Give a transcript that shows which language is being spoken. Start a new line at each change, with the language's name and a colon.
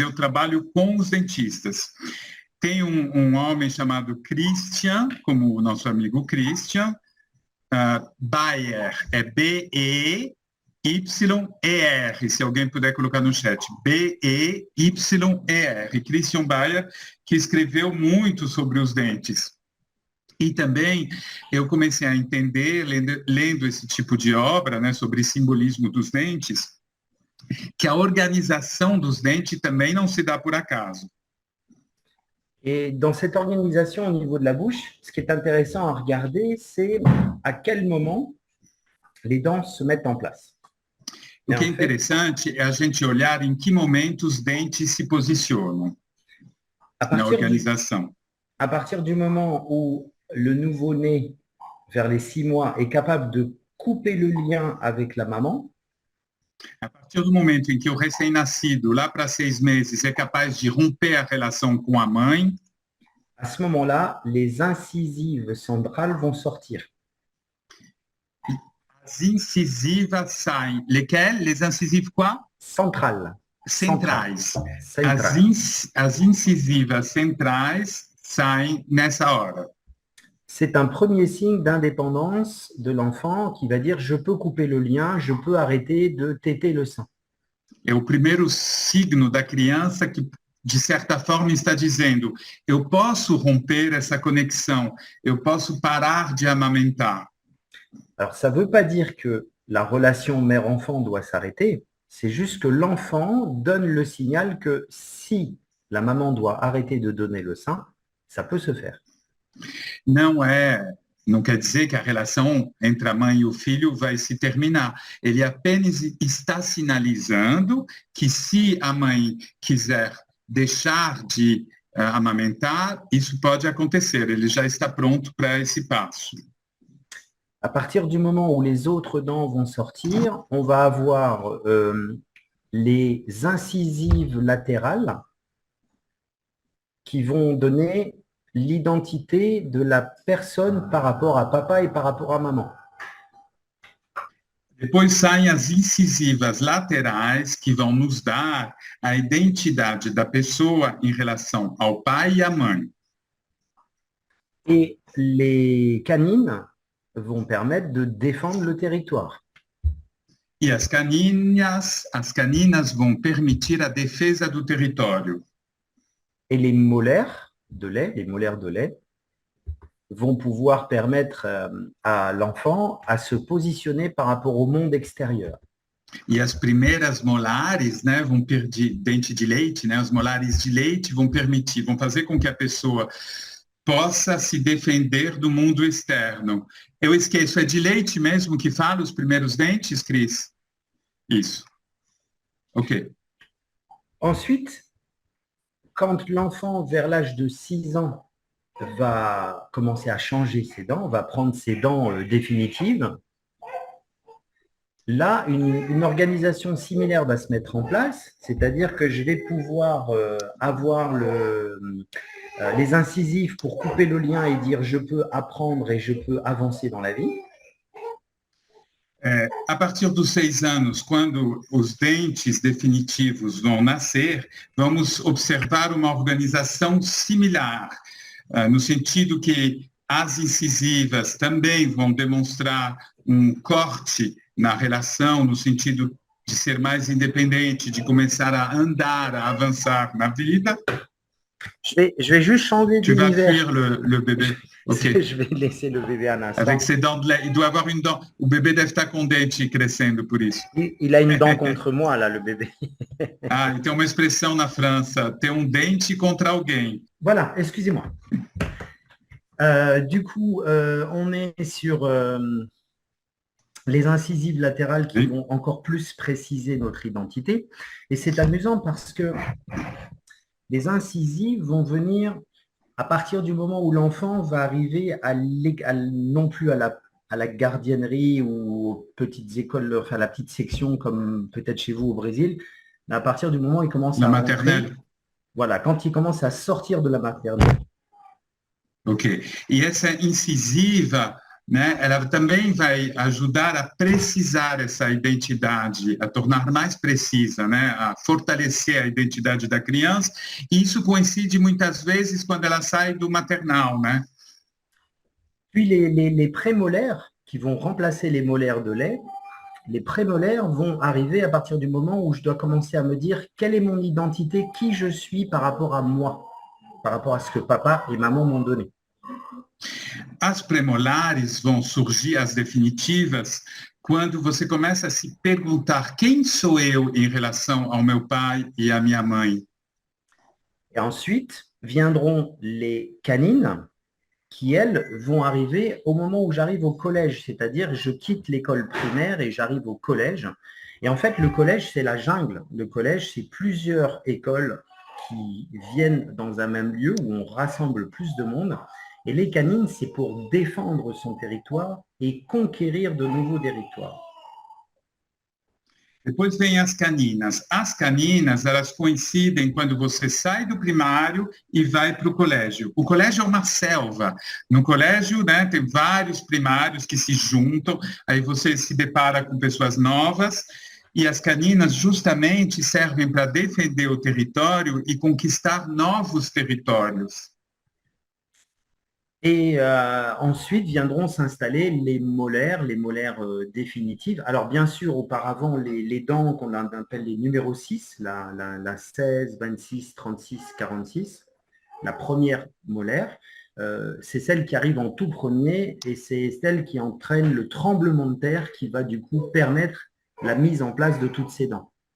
Portuguese: Eu trabalho com os dentistas. Tem um homem chamado Christian, como o nosso amigo Christian, Beyer, é B-E-Y-E-R, se alguém puder colocar no chat, B-E-Y-E-R, Christian Beyer, que escreveu muito sobre os dentes. E também eu comecei a entender, lendo esse tipo de obra, né, sobre simbolismo dos dentes, que a organização dos dentes também não se dá por acaso.
French: Et dans cette organisation au niveau de la bouche, ce qui est intéressant à regarder, c'est à quel moment les dents se mettent en place.
Portuguese: O
French: Et
Portuguese: que é
French: en fait,
Portuguese: interessante é a gente olhar em que momento os dentes se posicionam
French: à
Portuguese: na
French: partir du,
Portuguese: organização.
French: à partir du moment où le nouveau-né, vers les 6 mois, est capable de couper le lien avec la maman,
Portuguese: A partir do momento em que o recém-nascido, lá para 6 meses, é capaz de romper a relação com a mãe,
French: à ce moment-là, les incisives centrales vont sortir.
Portuguese: as incisivas saem.
French: Lesquelles? Les incisives quoi? Centrales.
Portuguese: Centrais.
French: Centrales.
Portuguese: As incisivas centrais saem nessa hora.
French: C'est un premier signe d'indépendance de l'enfant qui va dire je peux couper le lien, je peux arrêter de téter le sein.
Portuguese: É o primeiro signo da criança que, de certa forma, está dizendo: eu posso romper essa conexão, eu posso parar de amamentar.
French: Alors, ça ne veut pas dire que la relation mère-enfant doit s'arrêter, c'est juste que l'enfant donne le signal que si la maman doit arrêter de donner le sein, ça peut se faire.
Portuguese: Não quer dizer que a relação entre a mãe e o filho vai se terminar. Ele apenas está sinalizando que se a mãe quiser deixar de amamentar, isso pode acontecer. Ele já está pronto para esse passo.
French: À partir du moment où les autres dents vont sortir, on va avoir les incisives latérales qui vont donner l'identité de la personne par rapport à papa et par rapport à maman.
Portuguese: Depois saem as incisivas laterais que vão nos dar a identidade da pessoa em relação ao pai e à mãe.
French: Et les canines vont permettre de défendre le territoire.
Portuguese: E as caninas vão permitir a defesa do território.
French: Et les molaires de lait, vont pouvoir permettre à l'enfant à se positionner par rapport au monde extérieur.
Portuguese: E as primeiras molares, né, vão perder dente de leite, né, os molares de leite vão permitir, vão fazer com que a pessoa possa se defender do mundo externo. Eu esqueço, é de leite mesmo que fala os primeiros dentes, Cris? Isso. Ok.
French: Ensuite, quand l'enfant, vers l'âge de 6 ans, va commencer à changer ses dents, va prendre ses dents définitives, là, une organisation similaire va se mettre en place, c'est-à-dire que je vais pouvoir avoir les incisives pour couper le lien et dire je peux apprendre et je peux avancer dans la vie.
Portuguese: A partir dos 6 anos, quando os dentes definitivos vão nascer, vamos observar uma organização similar, no sentido que as incisivas também vão demonstrar um corte na relação, no sentido de ser mais independente, de começar a andar, a avançar na vida.
French: Je vais juste changer Tu vas d'univers. fuir le bébé. Ok. Je vais laisser le bébé un instant. Avec ses dents de lait, il doit avoir une dent.
Portuguese: O bebê deve estar com dente crescendo por isso.
French: Il a une dent contre moi, là, le bébé.
Portuguese: Ah, e tem uma expressão na França, ter um dente contra alguém.
French: Voilà, excusez-moi. Du coup, on est sur les incisives latérales qui vont encore plus préciser notre identité. Et c'est amusant parce que les incisives vont venir à partir du moment où l'enfant va arriver non plus à la gardiennerie ou aux petites écoles, enfin la petite section comme peut-être chez vous au Brésil, mais à partir du moment où il commence La à maternelle. rentrer, voilà, quand il commence à sortir de la maternelle. Ok.
Portuguese: E essa incisiva, né, ela também vai ajudar a precisar essa identidade, a tornar mais precisa, né, a fortalecer a identidade da criança. E isso coincide muitas vezes quando ela sai do maternal, né?
French: Puis les prémolaires qui vont remplacer les molaires de lait, les prémolaires vont arriver à partir du moment où je dois commencer à me dire quelle est mon identité, qui je suis par rapport à moi, par rapport à ce que papa et maman m'ont donné.
Portuguese: As premolares vão surgir, as definitivas, quando você começa a se perguntar quem sou eu em relação ao meu pai e à minha mãe.
French: Et ensuite viendront les canines qui, elles, vont arriver au moment où j'arrive au collège, c'est-à-dire je quitte l'école primaire et j'arrive au collège. Et en fait, le collège, c'est la jungle. Le collège, c'est plusieurs écoles qui viennent dans un même lieu où on rassemble plus de monde. Et les canines, c'est pour défendre son territoire et conquérir de nouveaux territoires.
Portuguese: Depois vem as caninas. As caninas, elas coincidem quando você sai do primário e vai para o colégio. O colégio é uma selva. No colégio, né, tem vários primários que se juntam, aí você se depara com pessoas novas, e as caninas justamente servem para defender o território e conquistar novos territórios.
French: Et ensuite viendront s'installer les molaires définitives. Alors bien sûr, auparavant, les dents qu'on appelle les numéros 6, la 16, 26, 36, 46, la première molaire, c'est celle qui arrive en tout premier et c'est celle qui entraîne le tremblement de terre qui va du coup permettre la mise en place de toutes ces dents.